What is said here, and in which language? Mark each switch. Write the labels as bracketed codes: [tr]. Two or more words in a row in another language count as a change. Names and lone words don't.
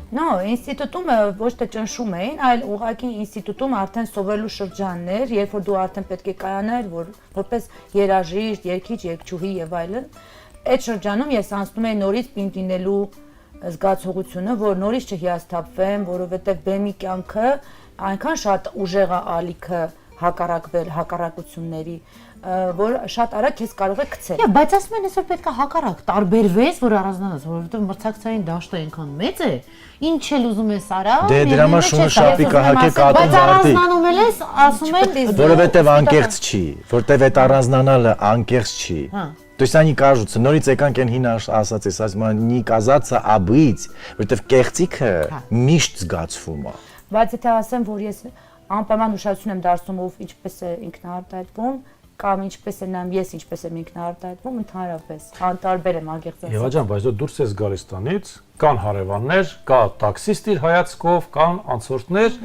[hy] No, ինստիտուտում ոչ թե ճնշում էին, այլ ուղղակի ինստիտուտում արդեն սովորելու շրջաններ, երբ որ դու արդեն պետք է կայանալ, որպես երաժիշտ, երգիչ, երգչուհի եւ այլն, այդ շրջանում ես անցնում էի նորից պինտինելու զգացողությունը, որ նորից չհիասթափվեմ, որովհետև բեմի կյանքը այնքան շատ ուժեղ է ալիքը հակառակվել հակառակությունների, որ շատ արագ քեզ կարող է գցել։ Բայց ասում են այսօր պետք է հակառակ տարբերվես, որ առանձնանաս, որովհետև մրցակցային դաշտը այնքան մեծ է, ինչ էլ ուզում ես արա։ Դե դրա համար շունը շապիկը հակեք ատում Բայց առանձնանում ես, ասում են, որովհետև անկեղծ չի, որտեվ այդ առանձնանալը անկեղծ չի։ [ru] То есть они кажутся, [hy] նորից եկանք են հին ասած ես, ասում են [ru] «не казаться, а быть», [hy] որտեվ կեղծիքը միշտ զգացվում է։ Բայց եթե ասեմ, որ ես անպայման ուշադրություն եմ դարձնում ով ինչպես է ինքնաարտահայտվում, կամ ինչպես է նայում ես ինչպես եմ ինքնաարտահայտվում, ընդհանրապես անտարբեր եմ անկեղծ ասած։ Եվա ջան, բայց դու դուրս ես գալիս տանից, կան հարևաններ, կա տաքսիստ իր հայացքով, կան անցորդներ։